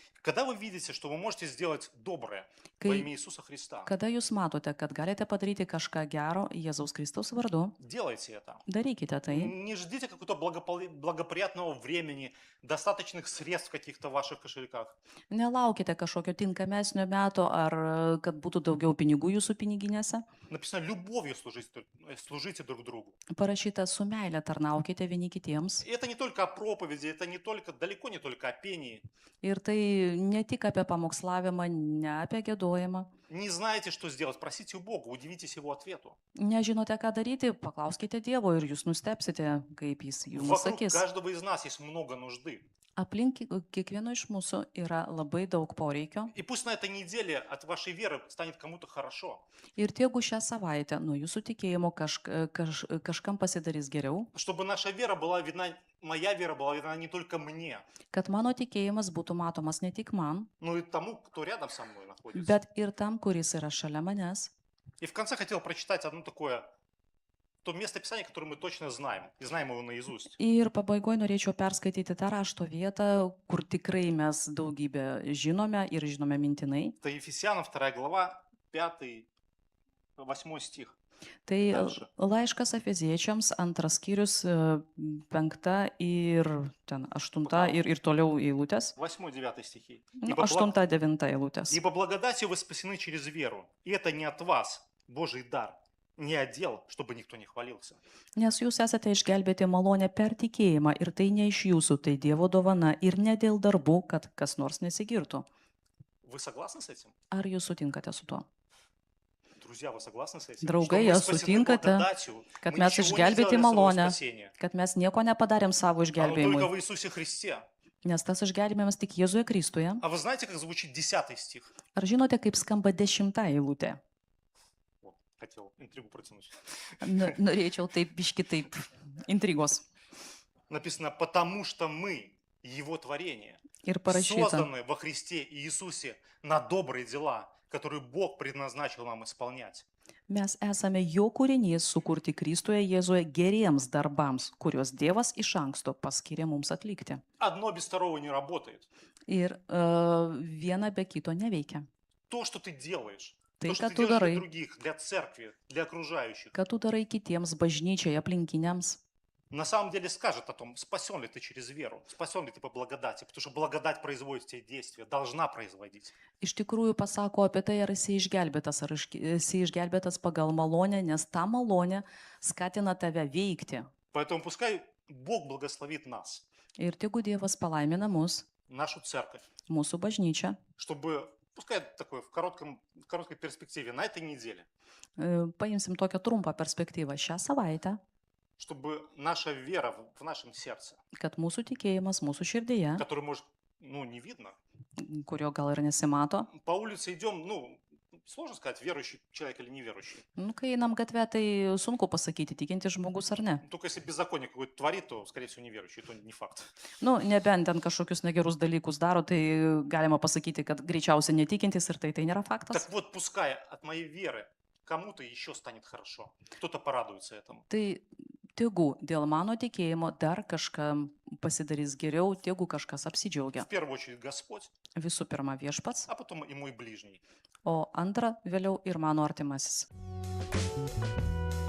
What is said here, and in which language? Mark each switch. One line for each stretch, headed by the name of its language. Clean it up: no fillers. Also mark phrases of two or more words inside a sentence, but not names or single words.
Russian: Когда вы видите, что вы можете сделать доброе во
Lithuanian: Kai,
Russian: имя Иисуса Христа,
Lithuanian: kada jūs matote, kad galite padaryti kažką gero Jėzaus Kristaus vardu,
Russian: делайте это.
Lithuanian: darykite tai.
Russian: Не ждите какого-то благоприятного времени, достаточных средств в каких-то ваших кошельках.
Lithuanian: Nelaukite kažkokio tinkamesnio meto ar kad būtų daugiau pinigų jūsų piniginėse.
Russian: Написано, любовью служите друг другу.
Lithuanian: Parašyta, su meile tarnaukite vieni kitiems.
Russian: И это не только о проповеди, это далеко не только о пении.
Lithuanian: Ir tai ne tik apie pamokslavimą, ne apie gėdojimą.
Russian: Не знаете, что сделать, просите у Бога, удивитесь Его ответу.
Lithuanian: Nežinote, ką daryti, paklauskite Dievo ir jūs nustepsite, kaip jis jums
Russian: Вокруг
Lithuanian: sakys.
Russian: каждого из нас есть много нужды.
Lithuanian: Aplink kiekvieno iš mūsų yra labai daug poreikio.
Russian: И пусть на этой неделе от вашей веры станет кому-то хорошо.
Lithuanian: Ir jeigu šią savaitę nuo jūsų tikėjimo kažkam pasidarys geriau,
Russian: Чтобы наша вера была видна, моя вера была видна не только мне,
Lithuanian: kad mano tikėjimas būtų matomas ne tik man,
Russian: но и тому, кто рядом со мной находится.
Lithuanian: bet ir tam, kuris yra šalia manęs.
Russian: И в конце хотел прочитать одно такое, то место Писания, которое мы точно знаем, и знаем его наизусть.
Lithuanian: Ir pabaigoje norėčiau perskaityti tą rašto vietą, kur tikrai mes daugybę žinome ir žinome mintinai.
Russian: Это Ефесянам 2 глава, 5-8 стих.
Lithuanian: Tai
Russian: Дальше.
Lithuanian: laiškas Efeziečiams, 2 skyrius, 5 ir 8 ir toliau eilutės.
Russian: 8-9 стихи.
Lithuanian: 8-9 eilutės.
Russian: Ибо благодатью вы спасены через веру, и это не от вас, Божий дар, не отдел, чтобы никто не хвалился.
Lithuanian: Nes jūs esate išgelbėti malonę per tikėjimą ir tai ne iš jūsų, tai Dievo dovana ir ne dėl darbų, kad kas nors nesigirtų.
Russian: Вы согласны с этим?
Lithuanian: Ar jūs sutinkate su tuo?
Russian: Друзья, вы согласны с этим?
Lithuanian: Draugai,
Russian: Что мы
Lithuanian: jūs
Russian: спасены
Lithuanian: sutinkate,
Russian: благодатью,
Lithuanian: kad
Russian: мы
Lithuanian: mes
Russian: ничего не
Lithuanian: išgelbėti
Russian: сделали для своего
Lithuanian: malonę,
Russian: спасения.
Lithuanian: kad mes nieko nepadarėm savo
Russian: Оно только
Lithuanian: išgelbėjimui,
Russian: в Иисусе Христе.
Lithuanian: nes tas išgelbėjimas tik Jėzuje Kristuje.
Russian: А вы знаете, как звучит 10 стих?
Lithuanian: Ar žinote, kaip skamba 10 eilutė?
Russian: Вот, хотел интригу протянуть.
Lithuanian: Norėčiau taip, biški taip, intrigos.
Russian: Написано, потому что мы, Его творение,
Lithuanian: Ir parašyta,
Russian: созданы во Христе Иисусе на добрые дела, которые Бог предназначил нам исполнять.
Lithuanian: mes esame jo kūrinys sukurti Kristuje Jėzuje geriems darbams, kuriuos Dievas iš anksto paskyrė mums atlikti.
Russian: Одно без второго не работает.
Lithuanian: Ir viena be kito neveikia.
Russian: То, что ты делаешь,
Lithuanian: Tai,
Russian: то, что
Lithuanian: ką
Russian: ты
Lithuanian: tu
Russian: делаешь для
Lithuanian: darai,
Russian: других, для церкви, для окружающих,
Lithuanian: ką tu darai kitiems bažnyčiai, aplinkiniams,
Russian: на самом деле скажет о том, спасен ли ты через веру, спасен ли ты по благодати, потому что благодать производит те действия, должна производить.
Lithuanian: iš tikrųjų pasako apie tai, ar esi išgelbėtas, ar esi išgelbėtas pagal malonę, nes ta malonė skatina tave veikti.
Russian: Поэтому пускай Бог благословит нас,
Lithuanian: Ir tegu Dievas palaimina mus,
Russian: нашу церковь,
Lithuanian: mūsų bažnyčią,
Russian: чтобы, пускай такое в короткой перспективе, на этой неделе,
Lithuanian: paimsim tokią trumpą perspektyvą šią savaitę,
Russian: чтобы наша вера в нашем сердце,
Lithuanian: kad mūsų tikėjimas mūsų širdyje,
Russian: который может, не видно,
Lithuanian: kurio gal ir nesimato,
Russian: по улице идем, сложно сказать, верующий человек или неверующий.
Lithuanian: kai einam gatvę, tai sunku pasakyti, tikintis žmogus ar ne.
Russian: Только если беззаконие какое-то творит, то, скорее всего, неверующий, то не факт.
Lithuanian: Nebent ten kažkokius negerus dalykus daro, tai galima pasakyti, kad greičiausiai netikintis ir tai nėra faktas.
Russian: Так вот, пускай от моей веры кому-то еще станет хорошо, кто-то порадуется этому.
Lithuanian: Tai tegu dėl mano tikėjimo dar kažkam pasidarys geriau, tegu kažkas apsidžiaugia.
Russian: В первую очередь Господь,
Lithuanian: Visų pirma viešpats,
Russian: а потом и мой ближний.
Lithuanian: o antra vėliau ir mano artimasis.